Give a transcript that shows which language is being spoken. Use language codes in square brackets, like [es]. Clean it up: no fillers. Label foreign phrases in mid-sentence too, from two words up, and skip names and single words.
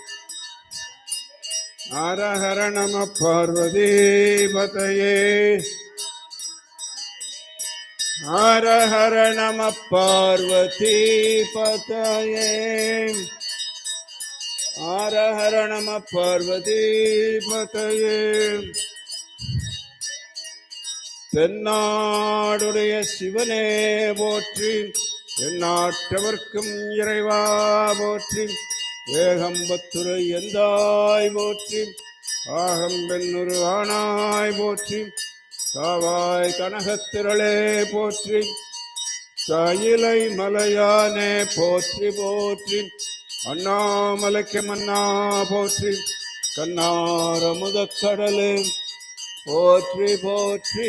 [sa] हर हर नमः पार्वती पतये. हर हर नमः पार्वती पतये. हर हर नमः पार्वती पतये. [ta] தென்னாடுடைய சிவனே போற்றி, எந்நாட்டவர்க்கும் இறைவா போற்றி, ஏகம்பத்துரை எந்தாய் போற்றி, ஆகம்பெண்ணுரு ஆனாய் போற்றி, காவாய் கனகத்திரளே போற்றி, காயிலை மலையானே போற்றி போற்றி, அண்ணாமலைக்கு மன்னா போற்றி, கண்ணார முதக்கடலே போற்றி போற்றி.